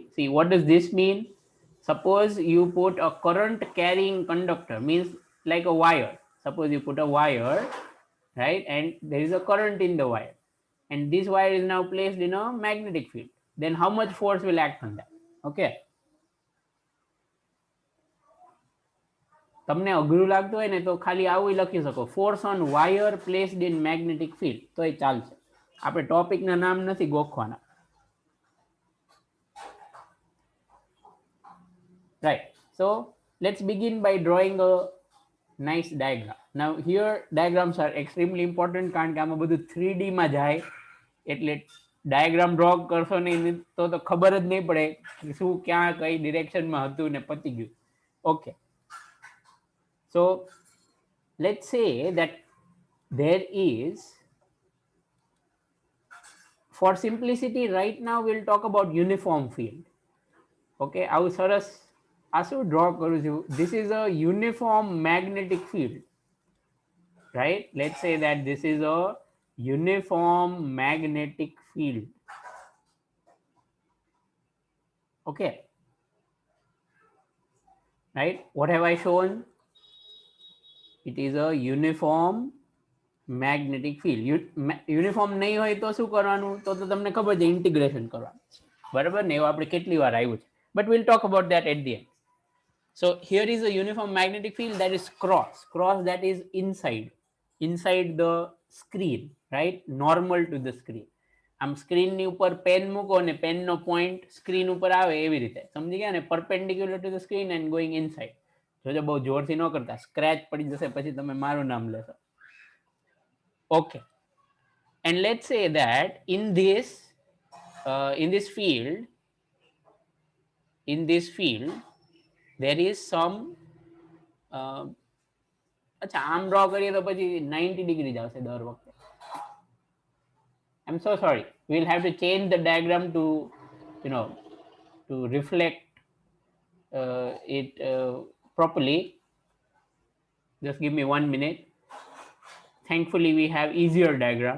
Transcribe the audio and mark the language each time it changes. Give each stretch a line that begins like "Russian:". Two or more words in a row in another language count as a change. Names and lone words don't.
English: See, what does this mean? Suppose you put a current carrying conductor, means like a wire. Suppose you put a wire, right, and there is a current in the wire, and this wire is now placed in a magnetic field. Then how much force will act on that? Okay.
Gujarati: તમને અઘરું લાગતું હોય ને તો ખાલી આવું લખી શકો,
English: force on wire placed in magnetic field,
Gujarati: તો એ ચાલશે. આપણે ટોપિકના નામ નથી ગોખવાના.
English: Right. So let's begin by drawing a nice diagram. Now here diagrams are extremely important
Gujarati: કારણ કે આમાં બધું 3D માં જાય, એટલે
English: diagram draw
Gujarati: કરશો નહીં તો ખબર જ નહીં પડે શું ક્યાં કઈ ડિરેક્શનમાં હતું ને પતી ગયું. ઓકે,
English: so let's say that there is, for simplicity right now we'll talk about uniform field.
Gujarati: Okay, આવું સરસ આ શું ડ્રો કરું છું?
English: This is a uniform magnetic field, right? Let's say that this is a uniform magnetic field. Okay, right? What have I shown? It is a uniform magnetic field.
Gujarati: યુનિફોર્મ નહીં હોય તો શું કરવાનું? તો તમને ખબર છે, ઇન્ટિગ્રેશન કરવાનું, બરાબર ને? એવું આપણે કેટલી વાર આવ્યું છે,
English: but we'll talk about that at the end. So here is a uniform magnetic field that is cross, that is inside the screen, right? Normal to the screen.
Gujarati: આમ સ્ક્રીન ની ઉપર પેન મૂકો ને પેન નો પોઈન્ટ સ્ક્રીન ઉપર આવે એવી રીતે, સમજી ગયા ને?
English: perpendicular to the screen and going inside.
Gujarati: જોજો બહુ જોરથી ન કરતા, સ્ક્રેચ પડી જશે પછી તમે મારું નામ લેશો.
English: Okay, and let's say that in this field there is some
Gujarati: અચ્છા આમ ડ્રો કરીએ તો પછી 90 ડિગ્રી જ આવશે દર વખતે.
English: I'm so sorry, we'll have to change the diagram to, you know, to reflect it properly. Just give me 1 minute. Thankfully we have easier diagram.